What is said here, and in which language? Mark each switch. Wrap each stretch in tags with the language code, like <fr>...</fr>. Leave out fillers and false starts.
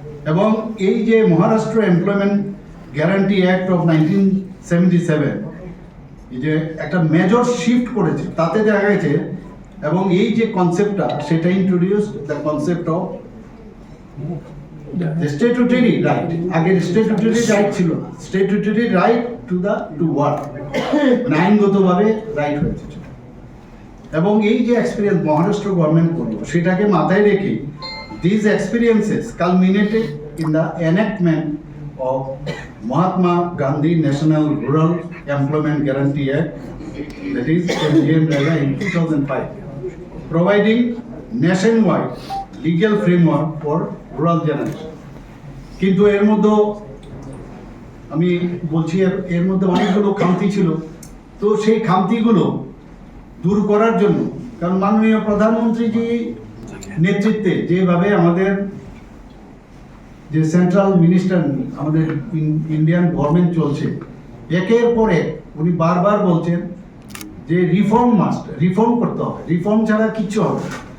<bn>এবং এই যে Maharashtra employment guarantee act of 1977 এই যে একটা মেজর শিফট করেছে, তাতে দেখা গেছে এবং এই যে কনসেপ্টটা সেটা</bn> <en>Introduce the concept of statutory right.</en> <bn>আগের স্ট্যাটুটরি রাইট ছিল না, স্ট্যাটুটরি রাইট টু ওয়ার্ক, আইনগতভাবে রাইট হয়েছে। এবং এই যে এক্সপিরিয়েন্স মহারাষ্ট্র গভর্নমেন্ট করলো, সেটাকে মাথায় রেখে</bn> <en>these experiences culminated in the enactment of Mahatma Gandhi National Rural Employment Guarantee Act, that is MGNREGA, in 2005, providing nationwide legal framework for rural generation।</en> <bn>কিন্তু এর মধ্যে আমি বলছি এর মধ্যে অনেকগুলো খামতি ছিল। তো সেই খামতিগুলো দূর করার জন্য, কারণ মাননীয় প্রধানমন্ত্রী জি নেতৃত্বে যেভাবে আমাদের যে সেন্ট্রাল মিনিস্টার আমাদের ইন্ডিয়ান গভর্নমেন্ট চলছে, একের পর এক উনি বারবার বলছেন যে রিফর্ম করতে হবে, রিফর্ম ছাড়া কিচ্ছু হবে না।</bn>